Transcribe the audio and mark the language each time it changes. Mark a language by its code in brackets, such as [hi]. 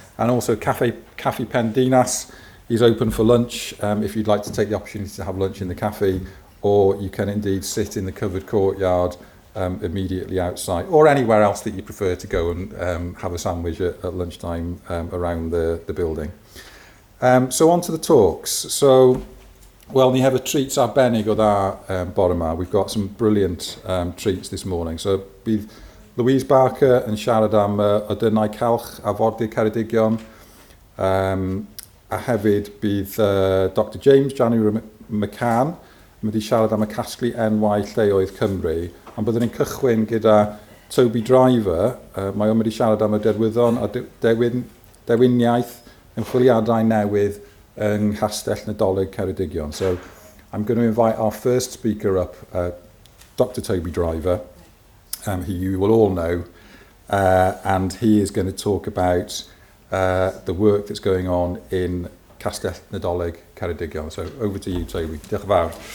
[en] And also Cafe Pendinas is open for lunch if you'd like to take the opportunity to have lunch in the cafe, or you can indeed sit in the covered courtyard immediately outside, or anywhere else that you prefer to go and have a sandwich at lunchtime around the building. So on to the talks. So, well, [cy] ni hefo treats arbennig o dda bore yma. [en] We've got some brilliant treats this morning. [cy] So bydd Louise Barker yn siarad am y dynnau calch a fordir Ceredigion. A hefyd bydd Dr James January McCann yn mynd i siarad am y casglu enwau lleoedd Cymru. Ond byddwn ni'n cychwyn gyda Toby Driver. Mae o'n mynd i siarad am y Derwyddon a dewiniaeth ymchwiliadau newydd yng Nghastell Nadolig Ceredigion. [en] So I'm going to invite our first speaker up, Dr Toby Driver, who you will all know, and he is going to talk about the work that's going on in Castell Nadolig Ceredigion. So over to you, Toby. [cy] Diolch yn fawr.